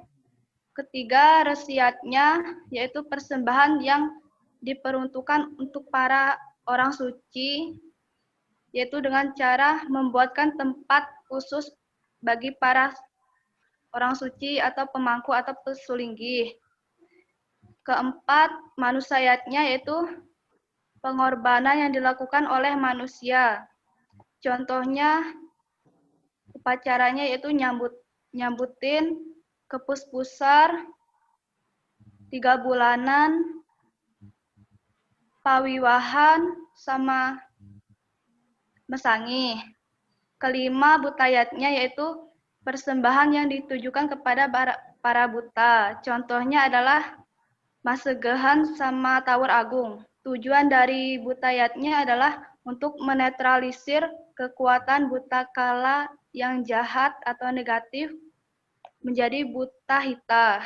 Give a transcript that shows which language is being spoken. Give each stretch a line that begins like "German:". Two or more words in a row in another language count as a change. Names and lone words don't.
Indonesian: Ketiga, Resiatnya yaitu persembahan yang diperuntukkan untuk para orang suci, yaitu dengan cara membuatkan tempat khusus bagi para orang suci atau pemangku atau pesulinggih. Keempat, manusayatnya yaitu pengorbanan yang dilakukan oleh manusia. Contohnya upacaranya yaitu nyambutin kepus-pusar, 3 bulanan, pawiwahan, sama mesangi. Kelima, butayatnya yaitu persembahan yang ditujukan kepada para buta. Contohnya adalah masegehan sama tawur agung. Tujuan dari butayatnya adalah untuk menetralisir kekuatan buta kala yang jahat atau negatif menjadi buta hita.